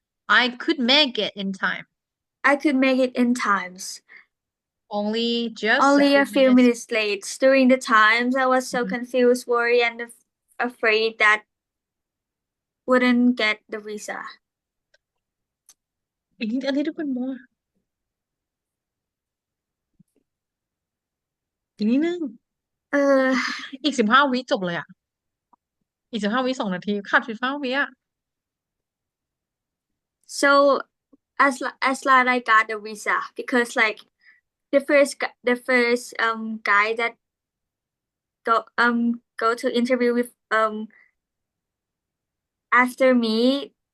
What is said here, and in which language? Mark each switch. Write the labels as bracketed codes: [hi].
[en] I could make it in time. I could make it in times. Only a few minutes late. During the times, I was so confused, worried, and afraid that wouldn't get the visa. [th] อันนี้ทุกคนมองอีกนิดนึงอีก15 วิจบเลยอ่ะอีก15 วิ2 นาทีขาด15 วิอ่ะ [en] So as long I got the visa because like the first guy that go to interview with after me.